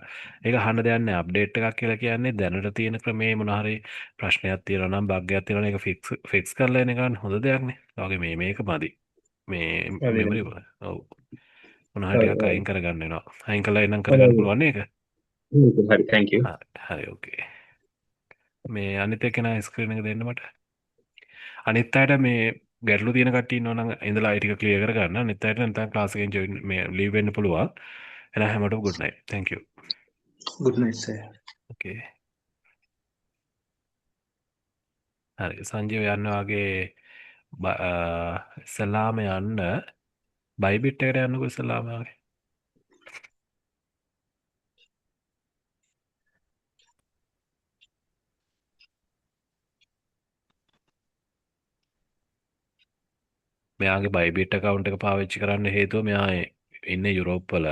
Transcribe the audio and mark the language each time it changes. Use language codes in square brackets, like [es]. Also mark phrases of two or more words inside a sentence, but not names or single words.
[si] ඒක අහන්න දෙයක් නැහැ. අප්ඩේට් එකක් කියලා කියන්නේ දැනට තියෙන ක්‍රමේ මොන හරි ප්‍රශ්නයක් තියෙනවා නම් බග් එකක් තියෙනවා නම් ඒක ෆික්ස් කරලා එන එක හොඳ දෙයක් නේ. වගේ මේක මදි. මේ මෙමරි ඔව්. මොන හරි ටිකක් අයින් කරගන්න වෙනවා. අයින් කළා එනම් කරගන්න පුළුවන් නේ ඒක. හරි [en] thank you. [si] හරි ඕකේ. මේ අනිත් එක්කෙනා ස්ක්‍රීන් එක දෙන්න මට. අනිත් අයට මේ ගැටලු තියෙන කට්ටිය ඉන්නවා නම් ඉඳලා ඒ ටික ක්ලියර් කරගන්න. අනිත් අයට නැත්නම් ක්ලාස් එකෙන් ජොයින් මේ ලීව් වෙන්න පුළුවන්. එහෙනම් හැමෝටම [en] good night. Thank you. good night sir. Okay. [si] හරි සංජීව යන්න වගේ ඉස්සලාම යන්න බයිබිට් එකට යන්නකෝ ඉස්සලාම වගේ. මෙයාගේ බයිබිට් account එක පාවිච්චි කරන්න හේතුව මෙයා ඉන්නේ යුරෝප් වල.